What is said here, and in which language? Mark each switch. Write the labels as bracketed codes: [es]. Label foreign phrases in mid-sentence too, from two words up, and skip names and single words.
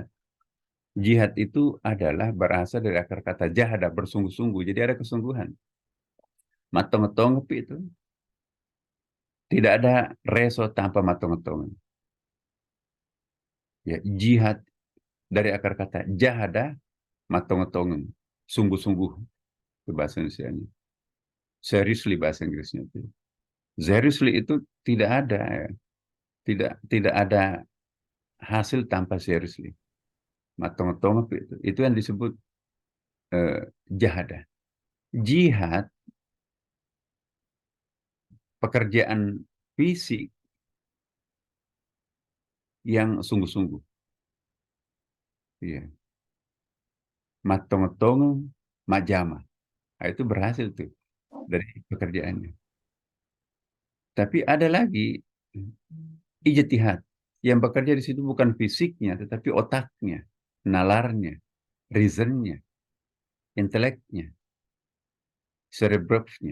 [id] Jihad itu adalah berasal dari akar kata jahada, bersungguh-sungguh. Jadi ada kesungguhan. Matong-matong itu tidak ada reso tanpa matong-matong. Ya, jihad dari akar kata jahada, matong-matong, sungguh-sungguh itu bahasa Indonesia. Seriously bahasa Inggrisnya itu. Seriously itu tidak ada, tidak ada hasil tanpa seriously. Matong-matong itu yang disebut jahadah. Jihad, pekerjaan fisik yang sungguh-sungguh. Iya. [bug] Matong-matong, majama. [id] Nah, itu berhasil tuh dari pekerjaannya. Tapi ada lagi ijtihad yang bekerja di situ bukan fisiknya, tetapi otaknya, nalarnya, reasonnya, inteleknya, cerebrumnya.